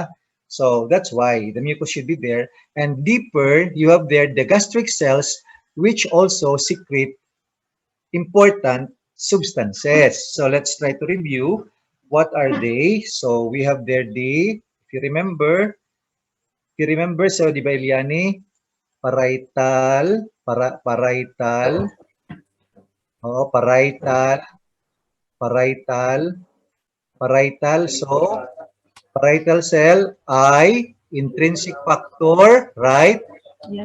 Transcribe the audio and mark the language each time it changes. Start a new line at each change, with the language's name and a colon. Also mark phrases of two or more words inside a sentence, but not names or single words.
English: So that's why the mucus should be there. And deeper, you have there the gastric cells, which also secrete important substances. So let's try to review what are they. So we have there if you remember, so
Filipino: di ba
English: Eliani, parietal, parietal, parietal, parietal. So parietal cell, I, intrinsic factor, right? Yes,